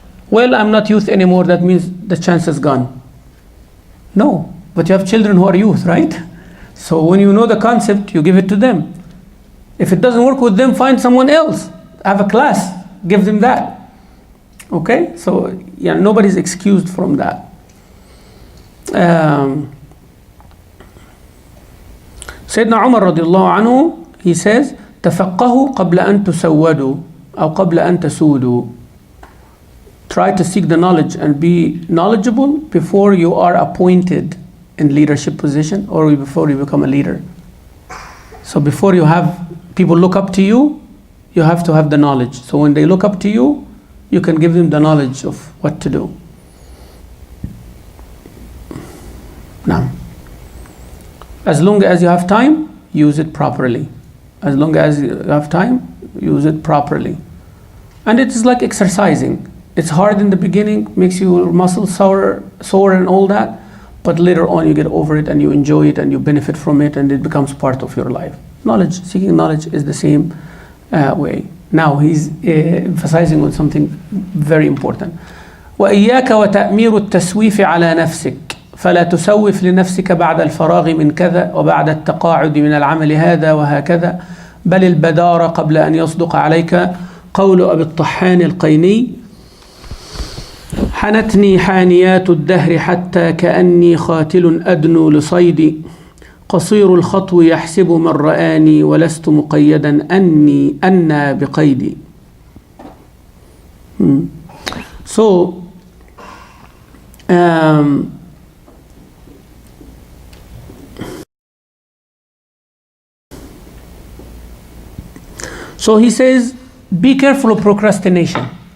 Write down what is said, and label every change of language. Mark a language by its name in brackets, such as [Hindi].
[English] Well, I'm not youth anymore, that means the chance is gone. No, but you have children who are youth, right? So when you know the concept, you give it to them. If it doesn't work with them, find someone else. Have a class, give them that. Okay? So yeah, nobody's excused from that. Sayyidina Umar radiallahu anhu, he says, [Arabic] تفقهوا قبل أن تسودوا [English] أو قبل أن تسودوا. Try to seek the knowledge and be knowledgeable before you are appointed in leadership position or before you become a leader. So before you have people look up to you, you have to have the knowledge. So when they look up to you, you can give them the knowledge of what to do. Now, as long as you have time, use it properly. As long as you have time, use it properly. And it is like exercising. It's hard in the beginning, makes your muscles sore and all that, but later on you get over it and you enjoy it and you benefit from it and it becomes part of your life. Knowledge, seeking knowledge is the same way. Now he's emphasizing on something very important. [Arabic] وإياك وتأمير التسويف على نفسك فلا تسوف لنفسك بعد الفراغ من كذا وبعد التقاعد من العمل هذا وهكذا بل البدار قبل أن يصدق عليك قول أبي الطحان القيني حنتني حانيات الدهر حتى كأني خاتل أدنو لصيدي قصير الخطو يحسب من رآني ولست مقيدا أنا بقيدي. [English] So so he says, be careful of procrastination.